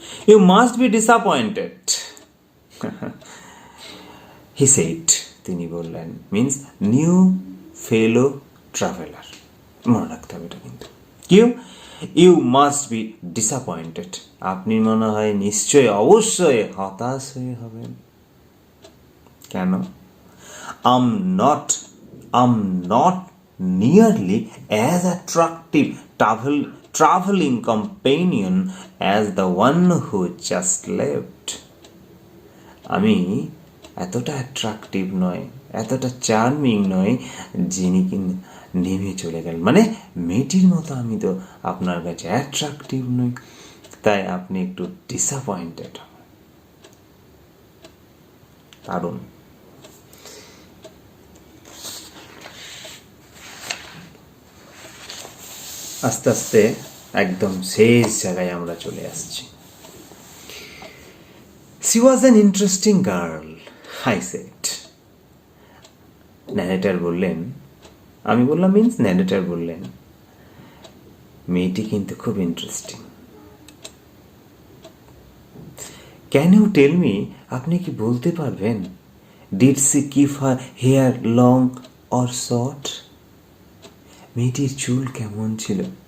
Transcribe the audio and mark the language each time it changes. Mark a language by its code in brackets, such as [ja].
[en] you must be disappointed, he said, [bn] তিনি বললেন, [en] means new fellow traveller, [bn] মনে রাখতে হবে এটা কিন্তু। [en] you must be disappointed, [bn] আপনি মনে হয় নিশ্চয়ই অবশ্যই হতাশ হয়ে হবেন। কেন? [en] I'm not nearly as attractive traveling companion as the one who just left. [bn] আমি এতটা অ্যাট্রাকটিভ নয়, এতটা চার্মিং নয় যিনি কিনা নেমে চলে গেলেন, মানে মেয়েটির মতো আমি তো আপনার কাছে অ্যাট্রাকটিভ নই, তাই আপনি একটু ডিসঅ্যাপয়েন্টেড হবেন। দারুণ। আস্তে আস্তে একদম শেষ জায়গায় আমরা চলে আসছি। [en] She was an interesting girl, I said. [bn] Narrator বললেন, আমি বললাম মিন্স ন্যারেটর বললেন, মেয়েটি কিন্তু খুব interesting. [en] can you tell me, [bn] আপনি কি বলতে পারবেন, [en] did she keep her hair long or short, [bn] মেয়েটির চুল কেমন ছিল,